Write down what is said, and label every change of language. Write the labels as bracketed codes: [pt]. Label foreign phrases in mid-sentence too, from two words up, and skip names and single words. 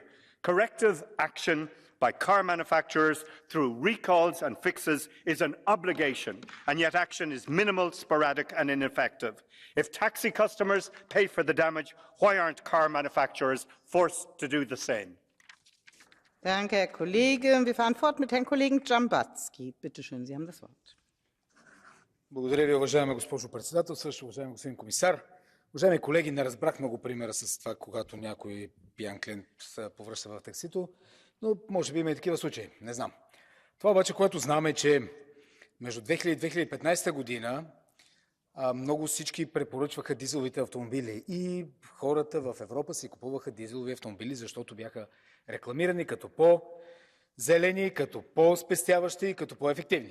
[en] Corrective action by car manufacturers through recalls and fixes is an obligation, and yet action is minimal, sporadic and ineffective. If taxi customers pay for the damage, why aren't car manufacturers forced to do the same? [de] Danke, Herr Kollege. Wir fahren fort mit Herrn Kollegen Dzhambazki. Bitte schön, Sie haben das Wort. [bg] Благодаря ви, уважаема госпожо председател, също уважаеми господин комисар. Уважаеми колеги, не разбрах много примера с това, когато някой пиян клиент се повръща в таксито, но може би има и такива случаи, не знам. Това обаче, което знам е, че между 2000 и 2015 година много всички препоръчваха дизеловите автомобили и хората в Европа си купуваха дизелови автомобили, защото бяха рекламирани като по-зелени, като по-спестяващи и като по-ефективни.